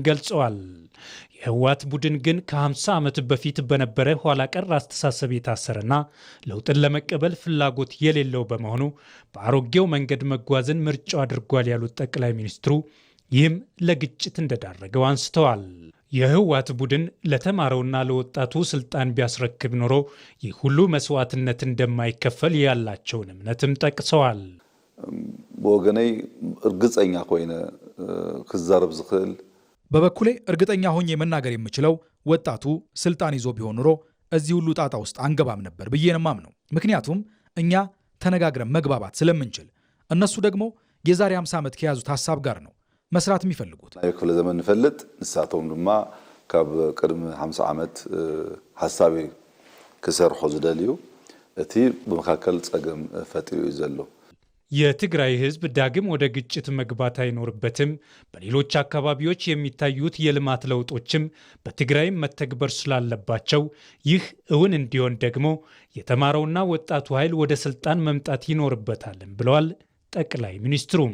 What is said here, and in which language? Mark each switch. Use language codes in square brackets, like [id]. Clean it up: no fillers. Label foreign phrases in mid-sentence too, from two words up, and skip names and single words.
[am] ገልጸዋል። የህወሓት ቡድን ግን ከ50 ዓመት በፊት በነበረ ኋላ ቀር አስተሳሰብ የታሰረና ለውጥን ለመቀበል ፍላጎት የሌለው በመሆኑ በአሮጌው መንገድ መጓዝን ምርጫው አድርጓል ያሉት ጠቅላይ ሚኒስትሩ ይህም ለግጭት እንደዳረገው አንስተዋል። የህወሓት ቡድን ለተማረውና ለወጣቱ ስልጣን ቢያስረክብ ኖሮ ይህ ሁሉ መስዋዕትነት እንደማይከፈል ያላቸውን እምነትም ጠቅሰዋል። [ti] በወገነይ እርግጠኛ ኮይነ ክዛረብ ዝኽእል [am] በበኩሌ እርግጠኛ ሆኜ መናገር የምችለው ወጣቱ ስልጣን ይዞ ቢሆን ኖሮ እዚህ ሁሉ ጣጣ ውስጥ አንገባም ነበር ብዬ ነው የማምነው። ምክንያቱም እኛ ተነጋግረን መግባባት ስለምንችል፣ እነሱ ደግሞ የዛሬ 50 ዓመት ከያዙት ሐሳብ ጋር ነው መስራት የሚፈልጉት። [ti] ክፍለ ዘመን ንፈልጥ ንሳቶም ድማ ካብ ቅድሚ 50 ዓመት ሐሳቢ ክሰርሑ ዝደልዩ እቲ በመካከል ጸገም ፈጥሩ ይዘሎ [am] የትግራይ ህዝብ ዳግም ወደ ግጭት መግባት አይኖርበትም። በሌሎች አካባቢዎች የሚታዩት የልማት ለውጦችም በትግራይ መተግበር ስላለባቸው ይህ እውን እንዲሆን ደግሞ የተማረውና ወጣቱ ኃይል ወደ ስልጣን መምጣት ይኖርበታል ብለዋል ጠቅላይ ሚኒስትሩም።